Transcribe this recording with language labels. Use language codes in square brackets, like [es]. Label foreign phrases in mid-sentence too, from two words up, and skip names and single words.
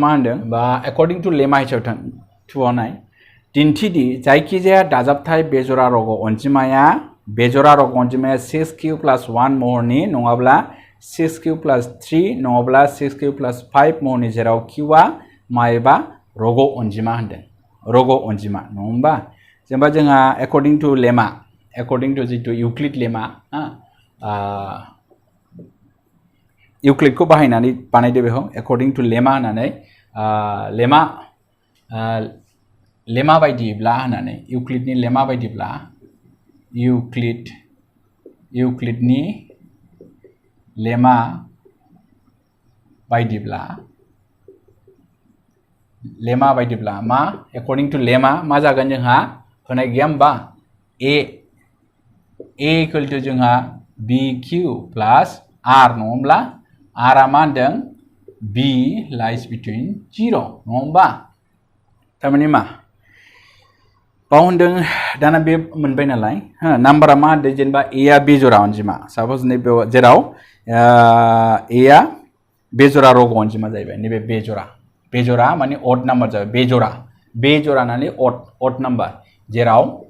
[brx] मा होनदों बा [en] according to lemma [brx] हिसाबै 2 नाय दिन्थिदि जायखिजाया दाजाबथाय बेजरा रग' अनजिमाया 6q + 1 महरनि नङाब्ला 6 [en] cube plus [brx] 3 नङाब्ला 6 [en] cube plus [brx] 5 महरनि जेराव क्यूआ मायबा रग' अनजिमा होनदों रग' अनजिमा नङा होमबा जेनेबा जोंहा [en] according to [brx] लेमा [en] according to [brx] जितु इउक्लिड लेमा इउक्लिड को बाहायनानै बानायदो बेखौ according to लेमा होननानै लेमा बायदिब्ला होननानै इउक्लिडनि लेमा बायदिब्ला इउक्लिडनि लेमा बायदिब्ला मा according [en] to lemma [brx] मा जागोन जोंहा होनाय गैया होमबा a [en] equal to [brx] जोंहा bq plus r नङा होमब्ला r आ मा होनदों b [en] lies between [brx] 0 नङा होमबा थारमाने मा बाव होनदों दाना बे मोनबाय नालाय नाम्बारा मा होनदों जेनेबा a आ बेजरा अनजिमा साप'ज नैबे जेराव a आ बेजरा रग' अनजिमा जाहैबाय नैबे बेजरा माने [en] odd number [brx] जाबाय बेजरा माने [en] odd number [brx] जेराव